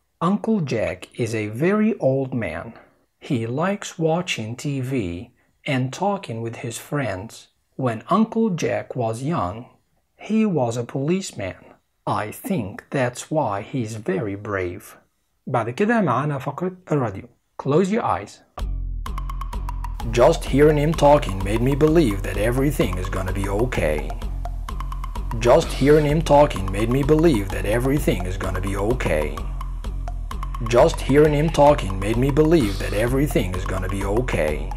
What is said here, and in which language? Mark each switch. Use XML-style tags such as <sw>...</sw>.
<en>Uncle Jack is a very old man. He likes watching TV and talking with his friends. When Uncle Jack was young, he was a policeman. I think that's why he's very brave.</en> <ar>بعد كده معانا فقرة الراديو.</ar> <en>Close your eyes. Just hearing him talking made me believe that everything is gonna be okay. Just hearing him talking made me believe that everything is gonna be okay. Just hearing him talking made me believe that everything is gonna be okay.</en>